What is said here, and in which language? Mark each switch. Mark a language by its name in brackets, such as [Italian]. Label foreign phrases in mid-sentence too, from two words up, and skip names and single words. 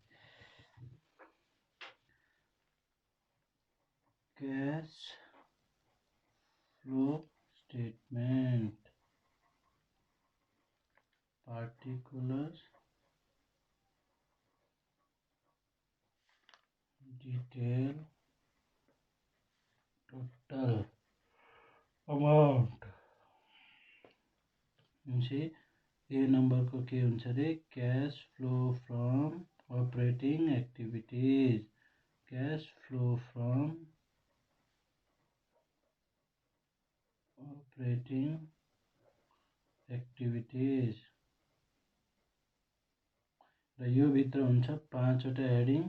[English] Cash flow statement, particulars, detail, total amount। [Nepali] ए नंबर को के हुन्छ रे? [English] cash flow from operating activities, cash flow from operating activities. [Nepali] र यो भित्र हुन्छ 5 वटा हेडिङ।